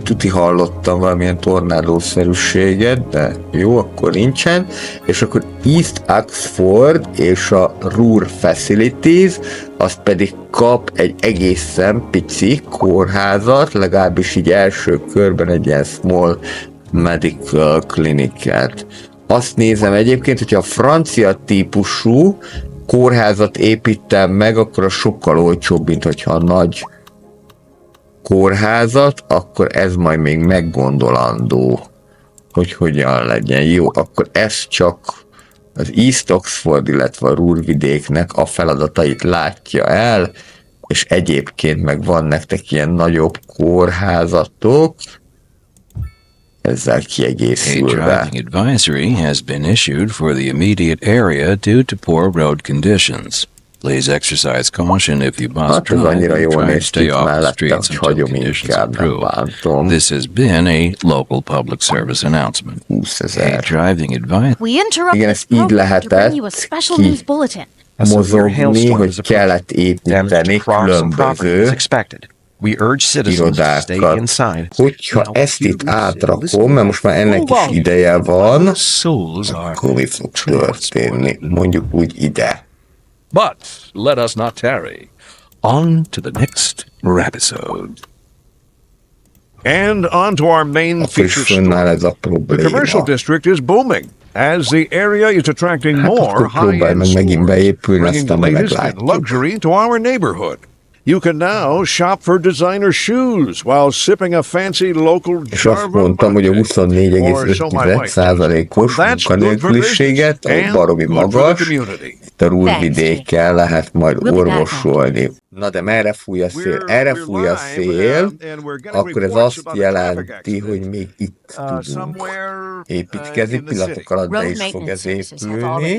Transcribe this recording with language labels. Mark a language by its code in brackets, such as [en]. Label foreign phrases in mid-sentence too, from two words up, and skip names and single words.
[hu] Tuti hallottam valamilyen tornádószerűséget, de jó, akkor nincsen. És akkor East Oxford és a Ruhr Facilities, azt pedig kap egy egészen pici kórházat, legalábbis így első körben egy ilyen [en] small medical clinic- [hu] et. Azt nézem egyébként, hogyha a francia típusú kórházat építem meg, akkor az sokkal olcsóbb, mint hogyha a nagy kórházat, akkor ez majd még meggondolandó, hogy hogyan legyen. Jó, akkor ez csak az East Oxford, illetve a Ruhrvidéknek a feladatait látja el, és egyébként meg van nektek ilyen nagyobb kórházatok, ezzel kiegészülve. [en] A driving advisory has been issued for the immediate area due to poor road conditions. Please exercise caution if you must drive and try to stay off the streets until conditions improve. This has been a local public service announcement. 20 000. A driving advice. We interrupt [hu] Igen, [en] this [hu] ezt így [en] program to bring you a [hu] lehetett [en] special news bulletin. [hu] mozogni, hogy kellett építeni különböző [en] We urge citizens to stay [hu] irodákat. [en] inside. [hu] Hogyha ezt itt átrakom, mert most már ennek is ideje van, akkor mi fog történni? Mondjuk úgy ide. [en] But let us not tarry. On to the next episode. And on to our main [hu] Akkor is [en] feature [hu] fönnáll [en] story. [hu] ez a [en] The commercial [hu] probléma. [en] district is booming as the area is attracting more [hu] akkor próbálj [en] high-end [hu] meg megint [en] stores, [hu] beépülni, [en] bringing the [hu] aztán majd [en] latest in [hu] meglátjuk. [en] luxury to our neighborhood. You can now shop for designer shoes while sipping a fancy local [hu] És azt mondtam, hogy a 24,5%-os munkanélküliséget, ami baromi magas, itt a Ruhrvidéken lehet majd orvosolni. Na de merre fúj a szél? Erre fúj a szél, akkor ez azt jelenti, hogy még itt tudunk építkezni, pillanatok alatt be is fog ez épülni.